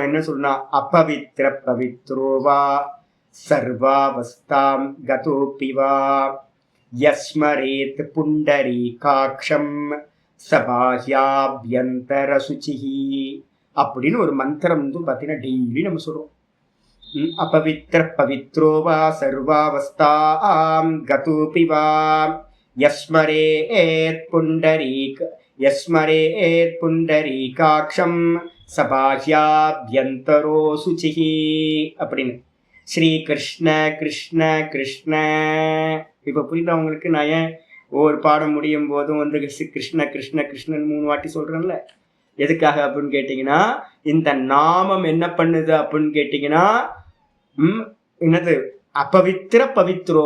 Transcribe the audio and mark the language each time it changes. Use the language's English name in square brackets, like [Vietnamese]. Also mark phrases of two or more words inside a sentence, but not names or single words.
[Tamil] என்ன சொல்றா, [Sanskrit] अपवित्र पवित्रो वा सर्वावस्थां गतोऽपि वा यः स्मरेत् पुण्डरीकाक्षं स बाह्याभ्यन्तरः शुचिः [Tamil] அப்படின்னு ஒரு மந்திரம் வந்து பாத்தீங்கன்னா டெய்லி நம்ம சொல்றோம். [Sanskrit] अपवित्र पवित्रो वा सर्वावस्थां गतोऽपि वा यस्मरेत् पुण्डरीकाक्षं सबाह्याभ्यन्तरो शुचिः [Tamil] அப்படின்னு ஸ்ரீ கிருஷ்ண கிருஷ்ண கிருஷ்ண. இப்போ புரியுதா உங்களுக்கு? நான் ஏன் ஒவ்வொரு பாடம் முடியும் போதும் வந்து கிருஷ்ண கிருஷ்ண கிருஷ்ணன் 3 வாட்டி சொல்றேன்ல, எதுக்காக அப்படின்னு கேட்டீங்கன்னா, இந்த நாமம் என்ன பண்ணுது அப்படின்னு கேட்டீங்கன்னா, என்னது, [Sanskrit] अपवित्र पवित्रो वा.